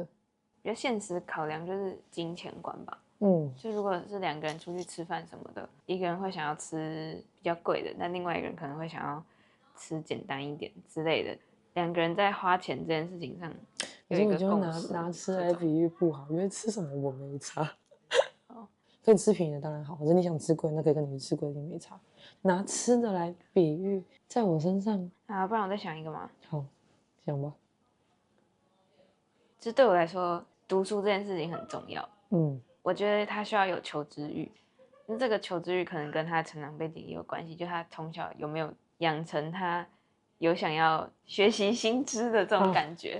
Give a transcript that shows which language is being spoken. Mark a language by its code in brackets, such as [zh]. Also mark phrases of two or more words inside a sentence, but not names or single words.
[zh] 比較現實考量就是金錢觀吧。就如果是2個人出去吃飯什麼的，一個人會想要吃比較貴的，那另外一個人可能會想要吃簡單一點之類的。2個人在花錢這件事情上有一個共識，可是我覺得拿吃來比喻不好，因為吃什麼我沒差。可可以吃便宜的當然好，可是你想吃貴，那可以跟你去吃貴的沒差。拿吃的來比喻，在我身上啊，不然我再想一個嘛。好，想吧。就對我來說，讀書這件事情很重要。我覺得他需要有求知慾，那這個求知慾可能跟他成長背景也有關係，就他從小有沒有養成他有想要學習新知的這種感覺，